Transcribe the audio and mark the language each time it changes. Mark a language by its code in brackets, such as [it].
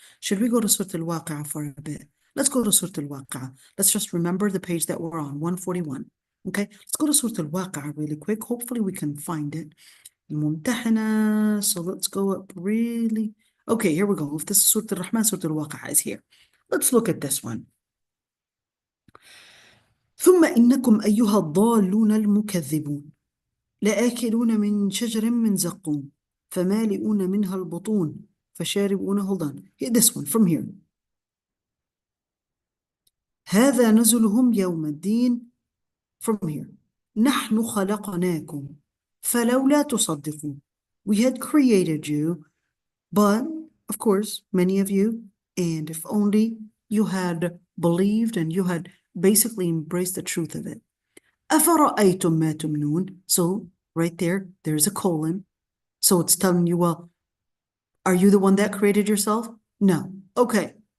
[en] Should we go to Surah al-Waqi'ah for a bit? Let's go to Surah al-Waqi'ah. Let's just remember the page that we're on, 141. Okay, let's go to Surah al-Waqi'ah really quick. Hopefully we can find it. Mumtahana. So let's go up really. Okay, here we go. If this is Surah al-Rahman, Surah al-Waqi'ah is here. Let's look at this one. [ar] ثم إنكم أيها الضالون المكذبون لآكلون من شجر من زقوم فمالئون منها البطون فشاربون. [en] Hold on. This one from here. [ar] هذا نزلهم يوم الدين. [en] From here. [ar] نحن خلقناكم فلولا تصدقون. [en] We had created you, but of course, many of you, and if only you had believed and you had basically embraced the truth of it. [ar] أفرأيتم ما تمنون. [en] So right there, there's a colon. So it's telling you, well, are you the one that created yourself? No. Okay.